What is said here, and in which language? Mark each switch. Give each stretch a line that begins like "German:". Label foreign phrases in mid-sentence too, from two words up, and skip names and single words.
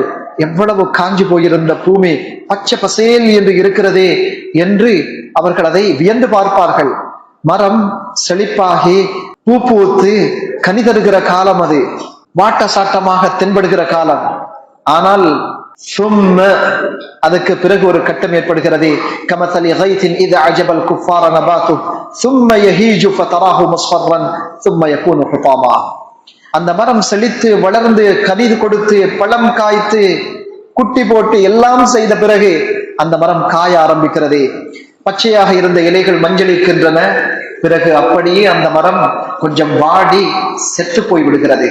Tamil: எவ்வளவு காஞ்சி போயிருந்த பூமி பச்சை பசேல் என்று இருக்கிறதே என்று அவர்கள் அதை வியந்து பார்ப்பார்கள். மரம் செழிப்பாகி பூ பூத்து கனி தருகிற காலம், அது வாட்ட சாட்டமாக தென்படுகிற காலம். ஆனால் அதுக்கு பிறகு ஒரு கட்டம் ஏற்படுகிறது.
Arabic: كمثل غيث إذ أعجب الكفار نباته ثم يهيج فتراه مصفرا ثم يكون حطاما,
Tamil: அந்த மரம் செழித்து வளர்ந்து கனி கொடுத்து பழம் காய்த்து குட்டி போட்டு எல்லாம் செய்த பிறகு அந்த மரம் காய ஆரம்பிக்கிறது. பச்சையாக இருந்த இலைகள் மஞ்சளிக்கின்றன. பிறகு அப்படியே அந்த மரம் கொஞ்சம் வாடி செத்து போய் விடுகிறது.